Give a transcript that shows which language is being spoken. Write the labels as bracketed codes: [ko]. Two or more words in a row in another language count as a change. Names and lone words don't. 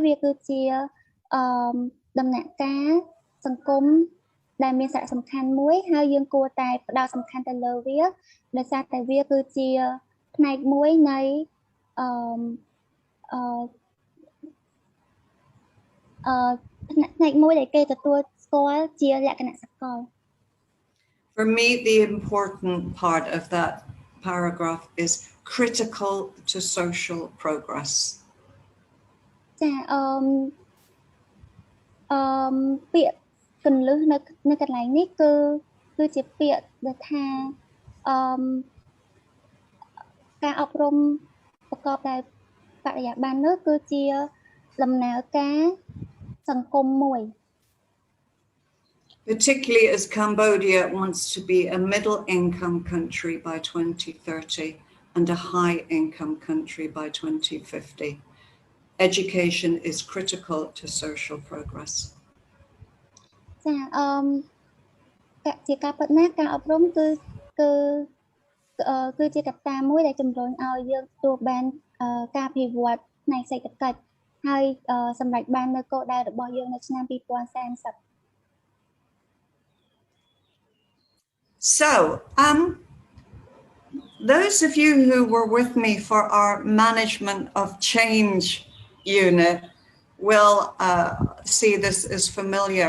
[km] វាគឺជាដំណាក់កាលសង្គមដែលមានសារៈសំខាន់មួយហើយយើងគួរតែផ្ដោតសំខាន់ទៅលើវាដោយសារតែវាគឺជាផ្នែកមួយនៃផ្នែកមួយដែលគេទទួលស្គាល់ជាលក្ខណៈសកល [en] For me, the important part of that paragraph is critical to social progress. [km] ចាពាក្យកន្លឹះនៅកន្លែងនេះគឺជាពាក្យដែលថាការអប់រំប្រកបដោយបរិយាបន្ននោះគឺជាដំណើរការសង្គមមួយ [en] Particularly as Cambodia wants to be a middle-income country by 2030 and a high-income country by 2050. Education is critical to social progress. [km] ចាជាការពិតណាស់ការអប់រំគឺជាកត្តាមួយដែលជំរុញឲ្យយើងទទួលបានការអភិវឌ្ឍផ្នែកសេដ្ឋកិច្ចហើយសម្រេចបាននូវគោលដៅរបស់យើងនៅឆ្នាំ2030 [en] So, those of you who were with me for our management of change unit will see this as familiar.